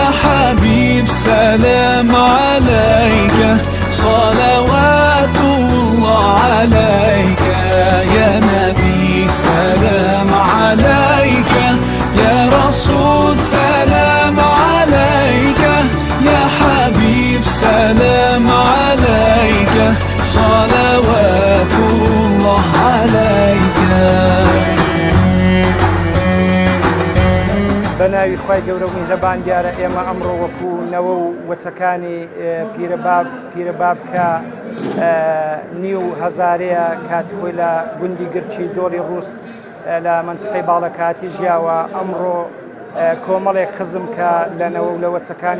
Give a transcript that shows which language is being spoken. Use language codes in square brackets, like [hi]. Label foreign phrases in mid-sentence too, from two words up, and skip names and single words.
[ar] حبيب سلام عليك صلوات الله عليك يا نبي سلام عليك يا رسول سلام عليك يا حبيب سلام عليك صلوات الله عليك. [ckb] بەناوی خوای گەورە و میهرەبان دیارە ئێمە ئەمڕۆ وەکو نەوە و وەچەکانی پیرەباب کە نیو هەزارەیە کاتی خۆی لە گوندی گرچی دۆڵی ڕووست لە منطقەی باڵەکاتی ژیاوە ئەمڕۆ کۆمەڵێک خزم کە لەنەوە و لە وەچەکانی